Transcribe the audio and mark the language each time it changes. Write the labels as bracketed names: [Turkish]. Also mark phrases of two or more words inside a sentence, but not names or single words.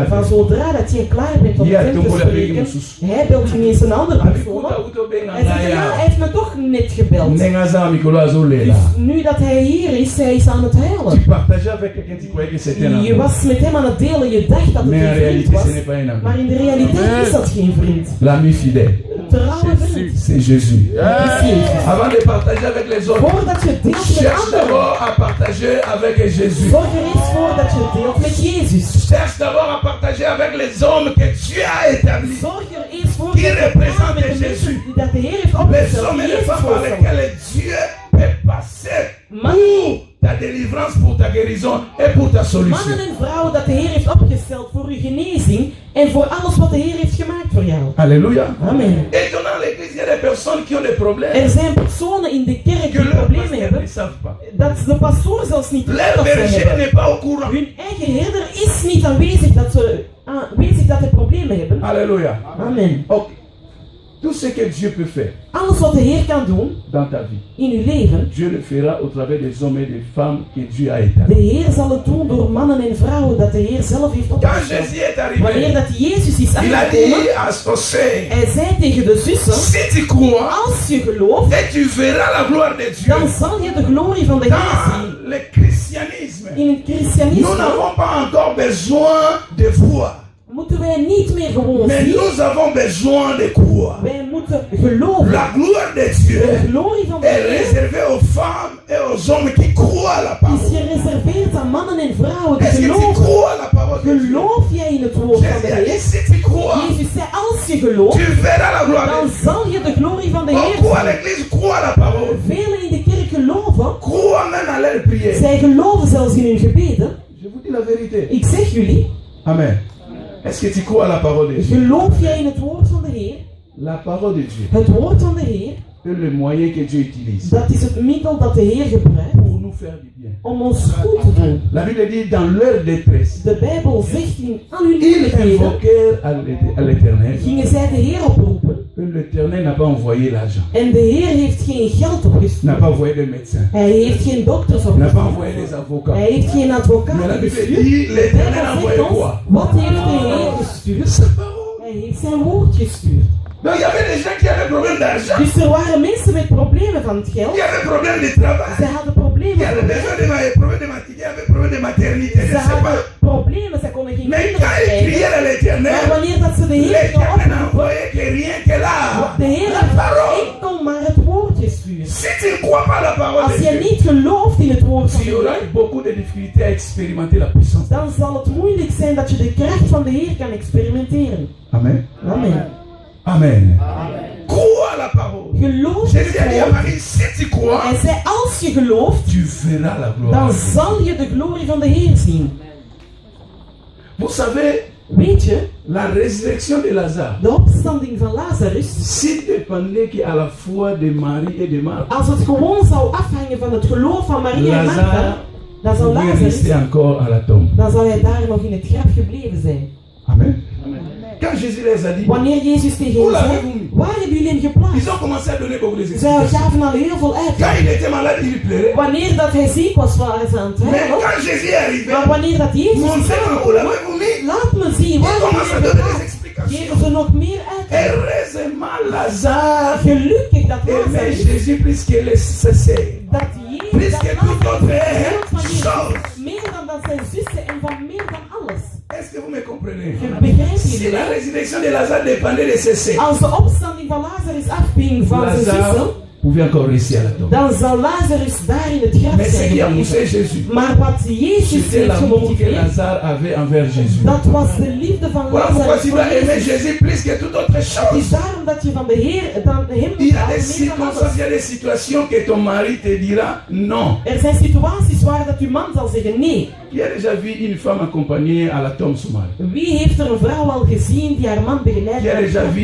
[Dutch] Van zodra dat je klaar bent om Ja, met hem toen te moet dat spreken, weer moesus. hij belt ineens een andere [French] Avec [Dutch] persoon [Lingala] kuta [Dutch] op. [Lingala] uto benga [Dutch] Hij zegt, ja, hij [Lingala] ngaya. [Dutch] heeft me toch net gebeld. [Lingala] Nenga za mikolo [Dutch] Dus [Lingala] azolela. [Dutch] nu dat hij hier is, hij is aan het [French] Tu [Dutch] huilen. [French] partageais avec quelqu'un qui croyait que c'était un Je ami. [Dutch] was met hem aan het delen, je dacht dat het [French] Mais en [Dutch] een vriend [French] réalité, [Dutch] was. [French] ce n'est pas un ami. [Dutch] Maar in de realiteit is dat geen vriend. [French] L'ami fidèle, [Dutch] Een trouwe vriend. [French] c'est Jésus. [Dutch] Dat is Jezus. [French] Avant de partager avec les autres, [Dutch] Voordat je deelt met [French] cherche [Dutch] anderen, [French] d'abord à partager avec Jésus. [Dutch] zorg er eens voor dat je deelt met Jezus. [French] Cherche d'abord à partager avec les hommes que Dieu a établis. [Dutch] Zorg er eens voor [French] Qui [Dutch] dat je [French] représente [Dutch] praat met de [French] Jésus. [Dutch] mensen die dat de Heer heeft [French] Les [Dutch] opgesteld. [French] hommes et [Dutch] die [French] les [Dutch] Jezus [French] femmes par [Dutch] voorstellen. [French] lesquels Dieu peut passer pour ta délivrance, pour ta guérison et pour ta solution. [Dutch] Mannen en vrouwen dat de Heer heeft opgesteld voor uw genezing en voor alles wat de Heer heeft gemaakt voor jou. [French] Alléluia. Amen. Et dans l'église, il y a des personnes qui ont des problèmes [Dutch] Er zijn personen in de kerk [French] que [Dutch] die [French] leurs [Dutch] problemen [French] pasteurs [Dutch] hebben, [French] ne savent pas. [Dutch] dat de pastoor zelfs niet weet [French] Leur [Dutch] dat ze [French] berger [Dutch] hebben. [French] n'est pas au courant. [Dutch] Hun eigen herder is niet aanwezig dat ze problemen hebben. [French] Alléluia. Amen. Ok. Tout ce que Dieu peut faire [Dutch] Alles wat de Heer kan doen [French] dans ta vie, [Dutch] in uw leven, [French] Dieu le fera au travers des hommes et des femmes que Dieu a [Dutch] de [French] établis. [Dutch] Heer zal het doen door mannen en vrouwen dat de Heer zelf heeft [French] Quand [Dutch] opgesteld. [French] Jésus est [Dutch] Wanneer [French] arrivé, [Dutch] dat Jezus is [French] il a [Dutch] aangekomen, [French] dit à son sœur, [Dutch] hij zei tegen de zussen, [French] si tu crois, [Dutch] als je gelooft, [French] et tu verras la gloire de Dieu. [Dutch] dan zal je de glorie van de Heer zien. [French] Dans le christianisme, [Dutch] In het [French] nous [Dutch] christianisme [French] n'avons pas encore besoin de voir, [Dutch] moeten wij niet meer gewoon [French] mais [Dutch] zien, [French] nous avons besoin de croire. [Dutch] wij moeten geloven. [French] La gloire de [Dutch] De [French] Dieu [Dutch] glorie van de [French] est [Dutch] Heer [French] réservée aux femmes et aux hommes qui croient à la [Dutch] is [French] parole. [Dutch] gereserveerd aan mannen en vrouwen die [French] Est-ce que tu [Dutch] geloven. [French] crois à la parole parole de Dieu. [Dutch] Geloof jij in het woord van de [French] Jésus a dit, [Dutch] Heer? [French] si tu crois, [Dutch] Jezus zei, als je gelooft, [French] tu verras la gloire [Dutch] dan [French] de Dieu. [Dutch] zal je de glorie van de Heer [French] Beaucoup à [Dutch] zien. [French] l'église croient la parole. [Dutch] Velen in de kerk geloven. [French] Croient même à leur prière. [Dutch] Zij geloven zelfs in hun gebeden. [French] Je vous dis la vérité. [Dutch] Ik zeg jullie, [French] Amen. Est-ce que tu crois à la parole de Dieu? [Dutch] geloof jij in het woord van de Heer? [French] La parole de Dieu [Dutch] Het woord van de Heer, [French] est le moyen que Dieu utilise [Dutch] dat is het middel dat de Heer gebruikt [French] pour nous faire du bien. [Dutch] om ons goed te doen. [French] La Bible dit dans leur détresse, [Dutch] De Bijbel zegt in al hun [French] ils [Dutch] moeilijkheden [French] invoquèrent à l'Éternel. [Dutch] gingen zij de Heer oproepen. [French] Que l'Éternel n'a pas envoyé l'argent, [Dutch] En de Heer heeft geen geld [French] n'a [Dutch] opgestuurd. [French] pas envoyé des médecins, [Dutch] Hij heeft geen dokters [French] n'a pas [Dutch] opgestuurd. [French] envoyé des avocats. [Dutch] Hij heeft geen [French] Mais la [Dutch] advocaten [French] Bible [Dutch] gestuurd. [French] dit [Dutch] De [French] l'Éternel a [Dutch] Bijbel [French] envoyé [Dutch] zegt ons, [French] quoi? [Dutch] wat heeft de Heer gestuurd? [French] Sa parole. [Dutch] Hij heeft zijn woord gestuurd. [French] Donc il y avait des gens qui avaient problème d'argent, [Dutch] Dus er waren mensen met problemen van het geld. [French] qui avaient problème de travail, [Dutch] Zij hadden [French] qui [Dutch] problemen [French] avaient [Dutch] van [French] besoin de problème de maternité, qui avaient problème de maternité, je [Dutch] Ze [French] ne sais [Dutch] hadden [French] pas. [Dutch] problemen, ze konden geen [French] Mais [Dutch] kinderen [French] quand ils [Dutch] krijgen. [French] crièrent à [Dutch] Maar [French] l'Éternel, [Dutch] wanneer dat ze de Heer [French] l'Éternel n'a [Dutch] oproepen, [French] envoyé que rien que là. [Dutch] de Heer [French] La [Dutch] heeft [French] parole. [Dutch] enkel maar het woord gestuurd. [French] Si tu ne crois pas la parole [Dutch] Als [French] de [Dutch] je [French] Dieu, [Dutch] niet gelooft in het woord van [French] tu [Dutch] de [French] auras [Dutch] Heer, [French] beaucoup de difficultés à expérimenter la puissance. [Dutch] dan zal het moeilijk zijn dat je de kracht van de Heer kan experimenteren. [French] Amen. Amen. Amen. Crois à la parole. [Dutch] Geloof [French] Jésus a [Dutch] het [French] dit à [Dutch] woord. [French] Marie, si tu crois, [Dutch] Hij zei, als je gelooft, [French] tu verras la gloire. [Dutch] dan [French] de Dieu. [Dutch] zal je de glorie van de Heer zien. [French] Vous savez, [Dutch] Weet je, [French] la résurrection de Lazare, [Dutch] de opstanding van Lazarus, [French] s'il dépendait qu'à la foi de Marie et de Marthe, [Dutch] als het gewoon zou afhangen van het geloof van Maria en Martha, [French] Lazare [Dutch] dan zou [French] pouvait [Dutch] Lazarus, [French] rester encore à la tombe. [Dutch] dan zou hij daar nog in het graf gebleven zijn. [French] Amen. Quand Jésus les a dit, [Dutch] Wanneer Jezus tegen hen zei, waar hebben jullie hem geplaatst? [French] ils ont commencé à donner beaucoup de [Dutch] Zij [French] explications. [Dutch] gaven al heel veel uit. [French] Quand il était malade, il pleurait. [Dutch] Wanneer dat hij ziek was, waren ze aan het [French] Mais [Dutch] huilen. [French] quand Jésus est arrivé, [Dutch] Maar wanneer dat Jezus is [French] montrez-moi où l'avez-vous mis. [Dutch] laat me zien, waar [French] Il [Dutch] hebben [French] commence à [Dutch] jullie [French] donner des [Dutch] geplaatst? [French] explications. [Dutch] Geven ze nog meer uit. [French] Heureusement, Lazare [Dutch] Gelukkig dat [French] aimait [Dutch] Lazarus, [French] Jésus plus que les cessés. [Dutch] dat Jezus, [French] Plus [Dutch] dat [French] que toute autre [Dutch] Lazarus hield van Jezus, [French] chose. [Dutch] meer dan zijn zussen en van meer dan alles. [French] Est-ce que vous me comprenez? [Dutch] Begrijp je [French] Si [Dutch] dit? [French] la résurrection de Lazare dépendait de cessés, [Dutch] Als de opstanding van Lazarus afhing van zijn zussen, [French] Lazare pouvait encore rester à la tombe. [Dutch] dan zou Lazarus daar in het graf [French] Mais ce [Dutch] zijn [French] qui a [Dutch] gebleven. [French] poussé Jésus, [Dutch] Maar wat Jezus [French] c'était [Dutch] heeft [French] l'amour que [Dutch] gemotiveerd, [French] Lazare avait envers Jésus. [Dutch] dat was de liefde van [French] Voilà pourquoi [Dutch] Lazarus [French] tu [Dutch] voor [French] dois aimer [Dutch] Jezus. [French] Jésus plus que toute autre [Dutch] Het is [French] chose. [Dutch] daarom dat je van de Heer, dan hem [French] Il y a [Dutch] houdt [French] des [Dutch] meer dan [French] circonstances, [Dutch] alles. [French] il y a des situations que ton mari te dira non. [Dutch] Er zijn situaties waar dat uw man zal zeggen nee. [French] Qui a déjà vu une femme accompagnée à la tombe son mari? [Dutch] Wie heeft er een vrouw al gezien die haar man begeleidt? [French] Qui a [Dutch] naar [French] déjà [Dutch] het graf?